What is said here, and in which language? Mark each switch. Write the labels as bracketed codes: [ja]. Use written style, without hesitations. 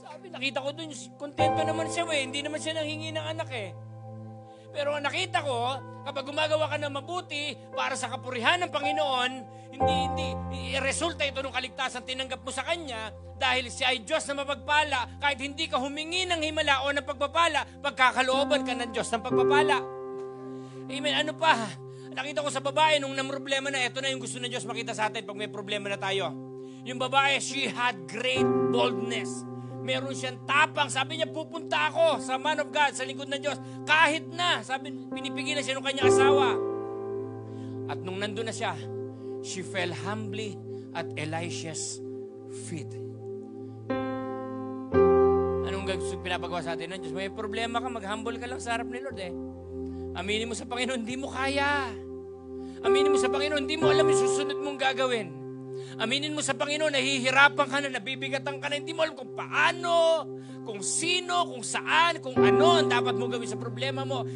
[tl] Nakita ko dun, kontento naman siya hindi naman siya nanghingi ng anak Pero ang nakita ko, kapag gumagawa ka ng mabuti para sa kapurihan ng Panginoon, hindi resulta ito ng kaligtasan tinanggap mo sa Kanya dahil siya ay Diyos na mapagpala. Kahit hindi ka humingi ng himala o ng pagpapala, pagkakalooban ka ng Diyos ng pagpapala. Amen. Ano pa? Nakita ko sa babae nung namroblema na, ito na yung gusto ng Diyos makita sa atin pag may problema na tayo. Yung babae, [en] she had great boldness. [tl] Meron siyang tapang. Sabi niya, pupunta ako sa [en] man of God, [tl] sa lingkod ng Diyos. Kahit na, sabi, pinipigilan siya ng kanyang asawa. At nung nandun na siya, [en] she fell humbly at Elisha's feet. [tl] Anong pinapagawa sa atin ng Diyos? May problema ka, mag-humble ka lang sa harap ni Lord Aminin mo sa Panginoon, hindi mo kaya. Aminin mo sa Panginoon, hindi mo alam yung susunod mong gagawin. Aminin mo sa Panginoon, nahihirapan ka na, nabibigatan ka na, hindi mo alam kung paano, kung sino, kung saan, kung ano ang dapat mo gawin sa problema mo.